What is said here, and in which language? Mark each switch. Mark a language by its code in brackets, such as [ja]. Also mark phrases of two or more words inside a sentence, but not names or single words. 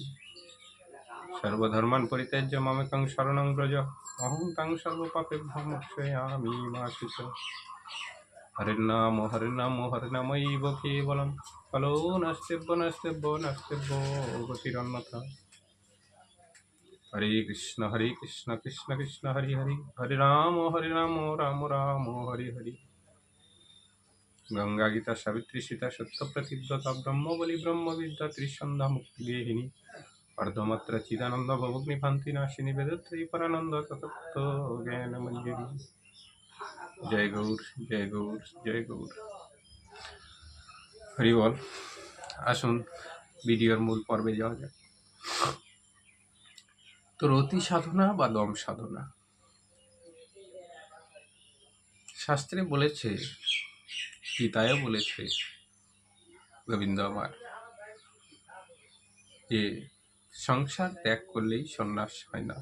[sa] सर्वधर्मान् परित्यज्य मामेकं शरणं व्रज अहं तं सर्वपापेभ्यो मोक्षयामि मा शुच। हरे नाम हरिनामैव केवलं कलो नास्त्यभ्यो गतिरन्यथा। हरे कृष्ण कृष्ण कृष्ण हरे हरे हरे राम राम राम हरे हरे। गंगा गीता सावित्री सीता सत्य प्रतिव्रता ब्रह्मबलि ब्रह्म विद्या त्रिसंध्या मुक्ति गेहिनी अर्धमात्र चिदानंद भवग्निभांति नाशिनी वेदत्रयी परानंद तत्त्व ज्ञान मंजरी। [bn] জয় গৌর জয় গৌর জয় গৌর হরি বোল। আসুন ভিডিওর মূল পর্বে যাওয়া যাক। তো রতি সাধনা বা দম সাধনা, শাস্ত্রে বলেছে, গীতায়ও বলেছে গোবিন্দ আমার, যে সংসার ত্যাগ করলেই সন্ন্যাস হয় না।